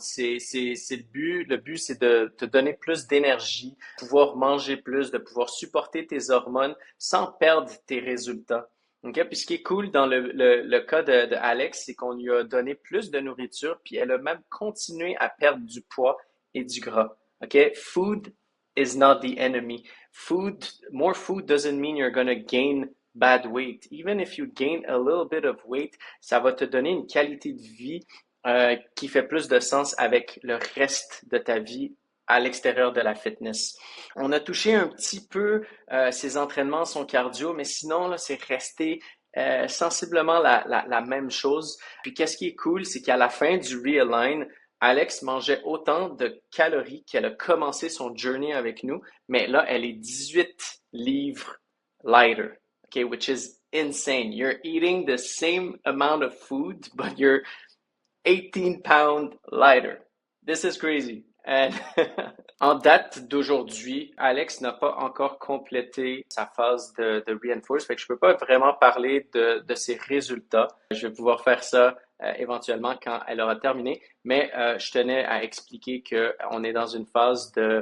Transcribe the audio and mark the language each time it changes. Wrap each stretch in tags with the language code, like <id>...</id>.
<fr>C'est le but. Le but, c'est de te donner plus d'énergie, pouvoir manger plus, de pouvoir supporter tes hormones sans perdre tes résultats. Okay? Puis ce qui est cool dans le cas de Alex, c'est qu'on lui a donné plus de nourriture, puis elle a même continué à perdre du poids et du gras.</fr> <en>Okay? Food is not the enemy. More food doesn't mean you're gonna gain bad weight. Even if you gain a little bit of weight,</en> <fr>ça va te donner une qualité de vie qui fait plus de sens avec le reste de ta vie à l'extérieur de la fitness. On a touché un petit peu ses entraînements, son cardio, mais sinon, là, c'est resté sensiblement la même chose. Puis qu'est-ce qui est cool, c'est qu'à la fin du realign, Alex mangeait autant de calories qu'elle a commencé son journey avec nous, mais là, elle est 18 livres lighter, okay,</fr> <en>which is insane. You're eating the same amount of food, but you're 18 pounds lighter. This is crazy. And</en> <fr>en date d'aujourd'hui, Alex n'a pas encore complété sa phase de reinforce, fait que je peux pas vraiment parler de ses résultats. Je vais pouvoir faire ça éventuellement quand elle aura terminé, mais je tenais à expliquer qu'on est dans une phase</fr>